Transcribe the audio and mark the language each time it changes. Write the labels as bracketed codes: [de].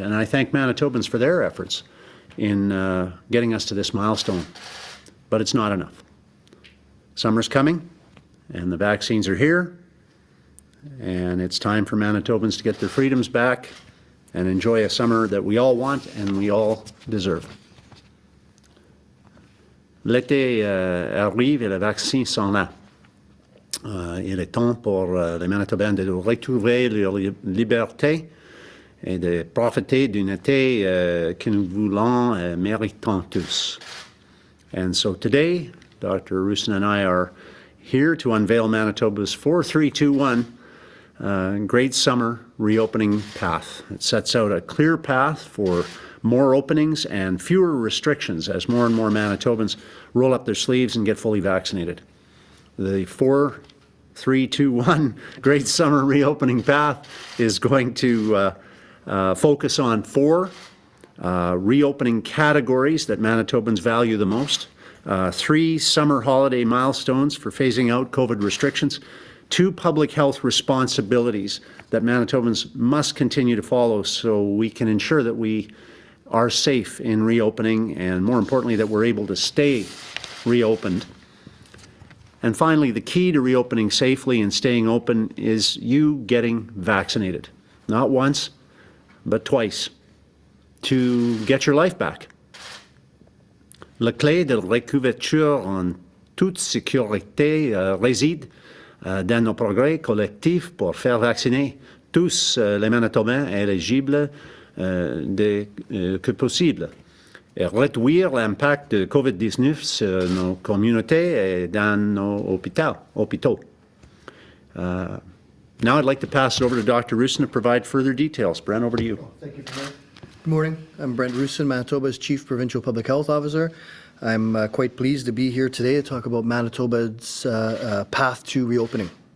[en] And I thank Manitobans for their efforts in getting us to this milestone. But it's not enough. Summer's coming, and the vaccines are here, and it's time for Manitobans to get their freedoms back and enjoy a summer that we all want and we all deserve. [fr] L'été arrive et les vaccins sont là. Il est temps pour les Manitobans de retrouver leur liberté et de profiter d'un été que nous voulons et méritons tous. [en] And so today, Dr. Roussin and I are here to unveil Manitoba's 4-3-2-1 Great Summer Reopening Path. It sets out a clear path for more openings and fewer restrictions as more and more Manitobans roll up their sleeves and get fully vaccinated. The 4-3-2-1 Great Summer Reopening Path is going to focus on 4 reopening categories that Manitobans value the most, 3 summer holiday milestones for phasing out COVID restrictions, 2 public health responsibilities that Manitobans must continue to follow so we can ensure that we are safe in reopening and, more importantly, that we're able to stay reopened. And finally, the key to reopening safely and staying open is you getting vaccinated. Not once, but twice, to get your life back. [fr] La clé de recouverture en toute sécurité réside dans nos progrès collectifs pour faire vacciner tous les Manitobans éligibles dès que possible et réduire l'impact de COVID-19 sur nos communautés et dans nos hôpitaux. [en] Now I'd like to pass it over to Dr. Roussin to provide further details. Brent, over to you. Thank you, Premier. Good morning. I'm Brent Roussin, Manitoba's Chief Provincial Public Health Officer. I'm quite pleased to be here today to talk about Manitoba's path to reopening.